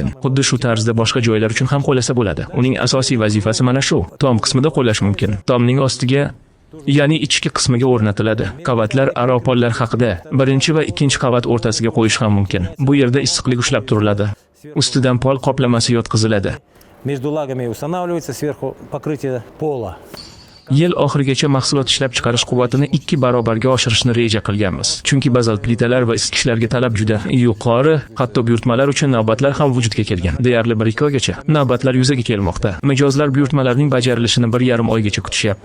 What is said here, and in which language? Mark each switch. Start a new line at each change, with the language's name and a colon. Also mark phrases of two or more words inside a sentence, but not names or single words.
Uzbek: Xuddi shu tarzda boshqa joylar uchun ham qo'llasa bo'ladi. Uning asosiy vazifasi mana shu. Tom qismida qo'llash mumkin. Tomning ostiga, ya'ni ichki qismiga o'rnatiladi. Qavatlar aro pollar haqida birinchi va ikkinchi qavat o'rtasiga qo'yish ham mumkin. Bu yerda issiqlik ushlab turiladi. Ustidan pol qoplamasi yotqiziladi.
Russian: Между лагами устанавливается сверху покрытие пола.
Uzbek: Yil oxirigacha mahsulot ishlab chiqarish quvvatini 2 barobarga oshirishni reja qilganmiz. Chunki bazalt plitalar va isitgichlarga talab juda yuqori, hatto buyurtmalar uchun navbatlar ham vujudga kelgan. Deyarli 1-2 oygacha navbatlar yuzaga kelmoqda. Mijozlar buyurtmalarning bajarilishini 1,5 oygacha kutishyapti.